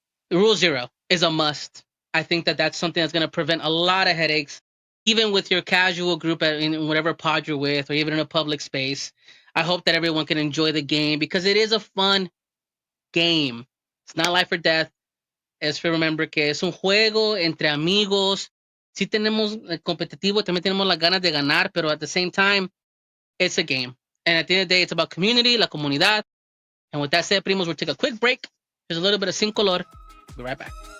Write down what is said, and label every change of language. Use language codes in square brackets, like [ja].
[en] Rule 0 is a must. I think that that's something that's going to prevent a lot of headaches, even with your casual group in whatever pod you're with, or even in a public space. I hope that everyone can enjoy the game because it is a fun game. It's not life or death. [es] Es remember que es un juego entre amigos. Sí tenemos competitivo, también tenemos las ganas de ganar, pero [en] at the same time, it's a game. And at the end of the day, it's about community, [es] la comunidad. [en] And with that said, primos, we'll take a quick break. There's a little bit of Sin Color. Be right back.